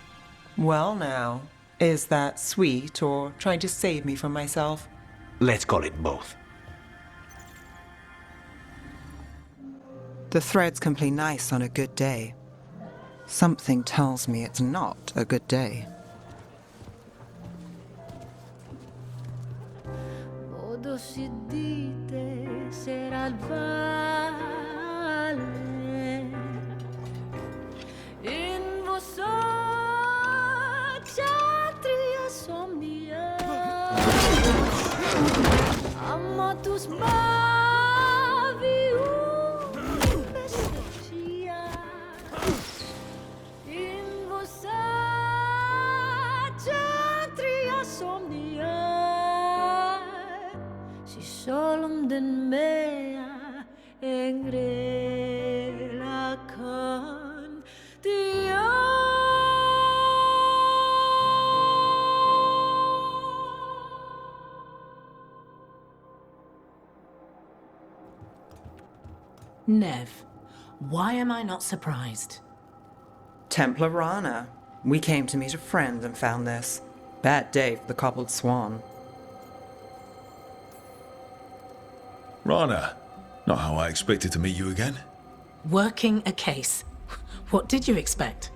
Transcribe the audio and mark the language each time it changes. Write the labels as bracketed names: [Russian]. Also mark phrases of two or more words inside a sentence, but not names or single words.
[English] Well, now, is that sweet or trying to save me from myself? Let's call it both. The threads can play nice on a good day. Something tells me it's not a good day. Modo si dite sarà il vale in vostra ksatria somnia amatus bavi bestia in vostra ksatria somnia si solum den mea engrelakan dia. Nev, why am I not surprised? Templar Rana. We came to meet a friend and found this. Bad day for the cobbled swan. Rana, not how I expected to meet you again. Working a case. What did you expect?